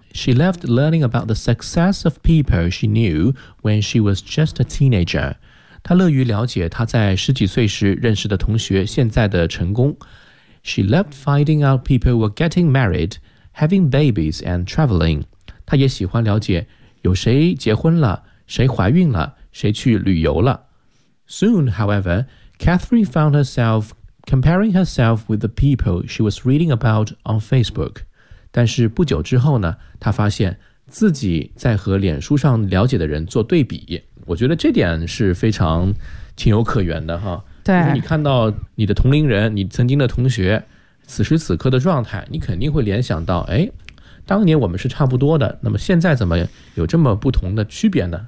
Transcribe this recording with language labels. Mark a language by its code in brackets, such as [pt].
[en] She loved learning about the success of people she knew when she was just a teenager. [zh] 她乐于了解她在十几岁时认识的同学现在的成功。 [en] She loved finding out people were getting married, having babies, and traveling. [zh] 她也喜欢了解有谁结婚了，谁怀孕了，谁去旅游了。 [en] Soon, however, Catherine found herself comparing herself with the people she was reading about on Facebook. [zh] 但是不久之后呢，他发现自己在和脸书上了解的人做对比。我觉得这点是非常情有可原的哈。对，你看到你的同龄人，你曾经的同学此时此刻的状态，你肯定会联想到，哎，当年我们是差不多的，那么现在怎么有这么不同的区别呢？